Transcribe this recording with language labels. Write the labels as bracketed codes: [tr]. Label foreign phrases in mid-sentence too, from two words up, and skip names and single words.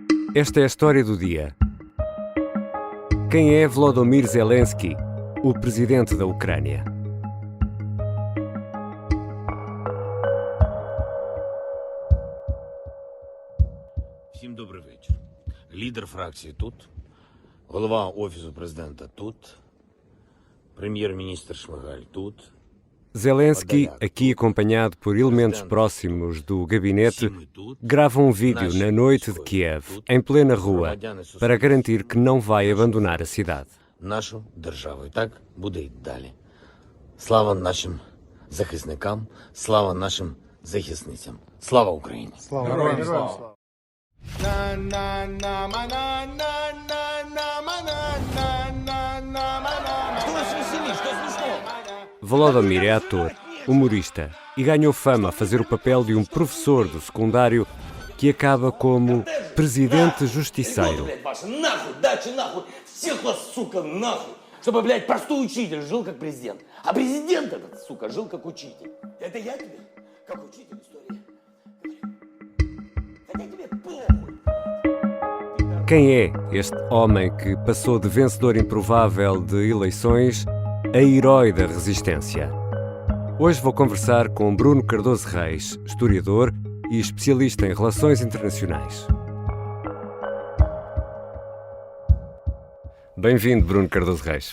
[pt] Esta é a história do dia. Quem é Volodymyr Zelensky, o presidente da Ucrânia? [uk] Всім добрий вечір. Лідер фракції тут, голова Офісу президента тут, прем'єр-міністр Шмигаль тут. [pt] Zelensky, aqui acompanhado por elementos próximos do gabinete, grava um vídeo na noite de Kiev, em plena rua, para garantir que não vai abandonar a cidade. [uk] Нашу державу. І так буде й далі. Слава нашим захисникам, слава нашим захисницям. Слава Україні! Героям слава! [pt] Volodymyr é ator, humorista e ganhou fama a fazer o papel de um professor do secundário que acaba como presidente justiceiro. [ru] Нахуй, дачи нахуй, всех вас, сука, нахуй. Чтобы, блядь, простой учитель жил как президент. А президент этот, сука, жил как учитель. Это я тебе, как учитель истории, говорю. Хотя тебе похуй. [pt] Quem é este homem que passou de vencedor improvável de eleições a herói da resistência? Hoje vou conversar com Bruno Cardoso Reis, historiador e especialista em relações internacionais. Bem-vindo, Bruno Cardoso Reis.